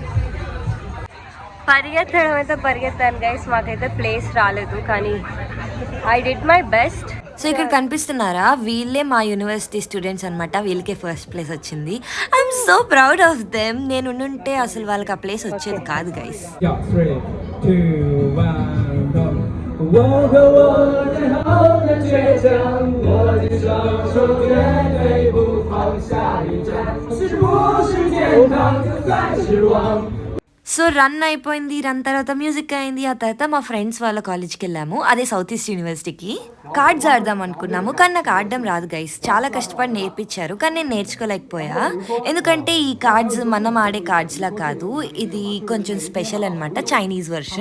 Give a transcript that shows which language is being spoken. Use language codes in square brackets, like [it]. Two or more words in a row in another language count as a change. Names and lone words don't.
[te] పరిగెత్తడం అయితే పరిగెత్తాను గైస్, మాకైతే ప్లేస్ రాలేదు, కానీ [en] I did my best. [te] సో ఇక్కడ కనిపిస్తున్నారా, వీళ్ళే మా [en] university students [te] అనమాట. వీళ్ళకే [en] first place [te] వచ్చింది. [en] I'm so proud of them. [te] నేను ఉండుంటే అసలు వాళ్ళకి ఆ ప్లేస్ వచ్చేది కాదు గైస్. [en] 3, 2, 1 go。 [zh] 我和我最后的倔强，握紧双手，绝对不放下一站，是不是天堂，就算失望。 [te] సో రన్ అయిపోయింది. రన్ తర్వాత మ్యూజిక్ అయింది. ఆ తర్వాత మా ఫ్రెండ్స్ వాళ్ళ కాలేజ్కి వెళ్ళాము, అదే సౌత్ ఈస్ట్ యూనివర్సిటీకి. కార్డ్స్ ఆడదాం అనుకున్నాము, కానీ నాకు ఆడడం రాదు గైస్. చాలా కష్టపడి నేర్పించారు, కానీ నేను నేర్చుకోలేకపోయా. ఎందుకంటే ఈ కార్డ్స్ మనం ఆడే కార్డ్స్లా కాదు, ఇది కొంచెం స్పెషల్ అనమాట, [en] Chinese version.